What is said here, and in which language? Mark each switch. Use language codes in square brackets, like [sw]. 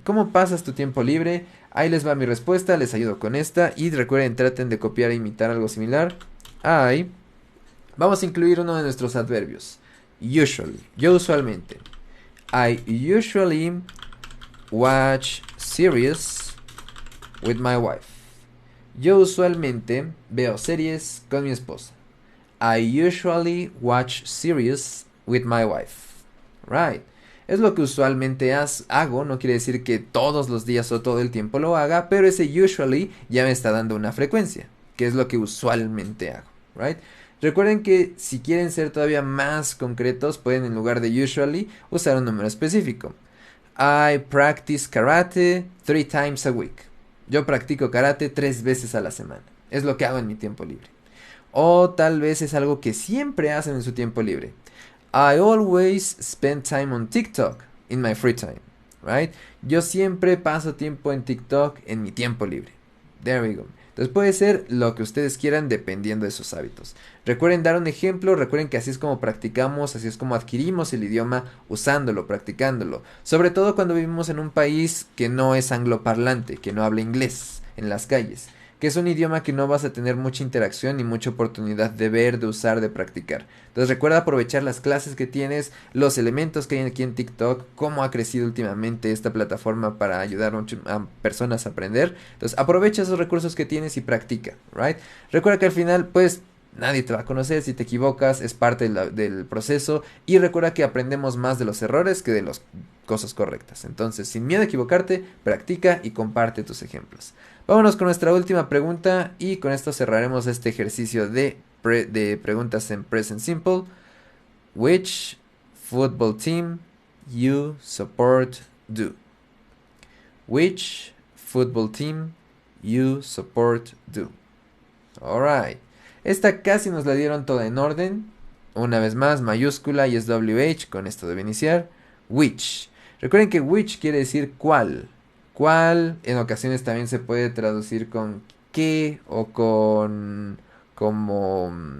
[es] ¿Cómo pasas tu tiempo libre? Ahí les va mi respuesta, les ayudo con esta. Y recuerden, traten de copiar e imitar algo similar. Vamos a incluir uno de nuestros adverbios. Usually, yo usualmente. [en] I usually watch series with my wife. [es] Yo usualmente veo series con mi esposa. [en] I usually watch series with my wife. Right. [es] Es lo que usualmente hago, no quiere decir que todos los días o todo el tiempo lo haga, pero ese usually ya me está dando una frecuencia, que es lo que usualmente hago, right? Recuerden que si quieren ser todavía más concretos, pueden en lugar de usually usar un número específico. [en] I practice karate 3 times a week. [es] Yo practico karate 3 veces a la semana. Es lo que hago en mi tiempo libre. O tal vez es algo que siempre hacen en su tiempo libre. [en] I always spend time on TikTok in my free time, right? [es] Yo siempre paso tiempo en TikTok en mi tiempo libre. [en] There we go. [es] Entonces puede ser lo que ustedes quieran dependiendo de sus hábitos. Recuerden dar un ejemplo, recuerden que así es como practicamos, así es como adquirimos el idioma usándolo, practicándolo. Sobre todo cuando vivimos en un país que no es angloparlante, que no habla inglés en las calles. Que es un idioma que no vas a tener mucha interacción ni mucha oportunidad de ver, de usar, de practicar. Entonces recuerda aprovechar las clases que tienes, los elementos que hay aquí en TikTok, cómo ha crecido últimamente esta plataforma para ayudar a personas a aprender. Entonces aprovecha esos recursos que tienes y practica, right? Recuerda que al final, pues, nadie te va a conocer, si te equivocas, es parte del proceso. Y recuerda que aprendemos más de los errores que de las cosas correctas. Entonces, sin miedo a equivocarte, practica y comparte tus ejemplos. Vámonos con nuestra última pregunta y con esto cerraremos este ejercicio de preguntas en Present Simple. [en] Which football team you support do? Which football team you support do? Alright. [es] Esta casi nos la dieron toda en orden. Una vez más, mayúscula y es WH, con esto debe iniciar. Which. Recuerden que which quiere decir cuál. Cuál en ocasiones también se puede traducir con qué o con como...